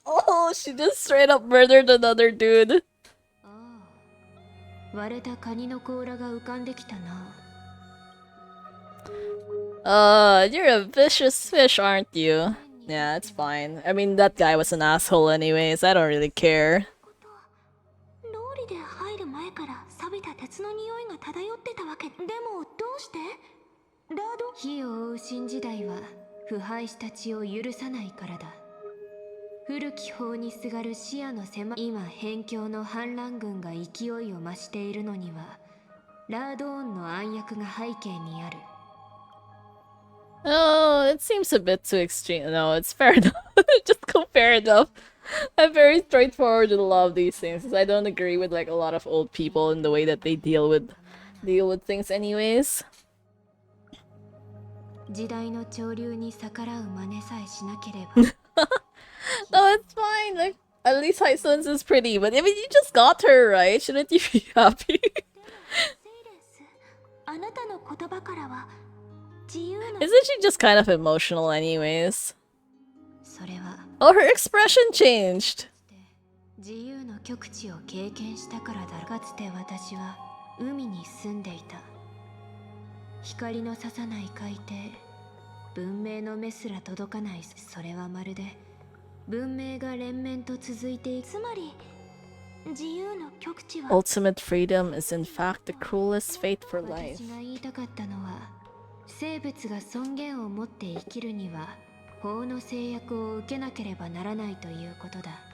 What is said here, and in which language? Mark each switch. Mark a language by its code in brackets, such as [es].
[en] Oh, she just straight up murdered another dude. [ja] 割れたカニの甲羅が浮かんできたな。 [en] You're a vicious fish, aren't you? Yeah, it's fine. I mean, that guy was an asshole anyways. I don't really care. [ja] ローリで入る前から錆びた鉄の匂いが漂ってたわけ。でもどうして？ラード？火を追う新時代は腐敗した血を許さないからだ。古き法にすがる視野の狭い。今辺境の反乱軍が勢いを増しているのにはラードーンの暗躍が背景にある。 [en] Oh, it seems a bit too extreme. No, it's fair enough. Just go fair enough. I'm very straightforward and love these things because I don't agree with like a lot of old people in the way that they deal with things anyways. [ja] 時代の潮流に逆らう真似さえしなければ。 [en] No, it's fine. Like at least Hisense is pretty, but I mean you just got her, right? Shouldn't you be happy? [ja] あなたの言葉からは自由な。 [en] Isn't she just kind of emotional anyways? [ja] それは [en] Oh, her expression changed. [ja] 自由の極地を経験したからだ。かつて私は海に住んでいた。光の差さない海底、文明の目すら届かない。それはまるで文明が連綿と続いていく。つまり自由の極地は [en] Ultimate freedom is in fact the cruelest fate for life. [ja] 私が言いたかったのは、生物が尊厳を持って生きるには法の制約を受けなければならないということだ。